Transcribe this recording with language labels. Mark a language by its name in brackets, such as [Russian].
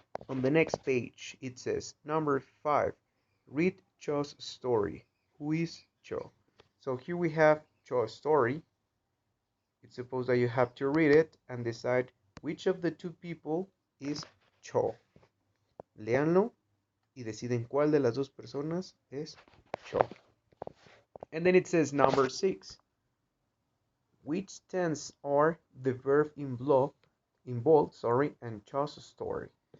[English] On the next page it says number 5, read Cho's story. Who is Cho? So here we have Cho's story. It's supposed that you have to read it and decide which of the two people is Cho. [Spanish] Léanlo y deciden cuál de las dos personas es Cho. [English] And then it says number 6. Which tense are the verb involved, and Cho's story?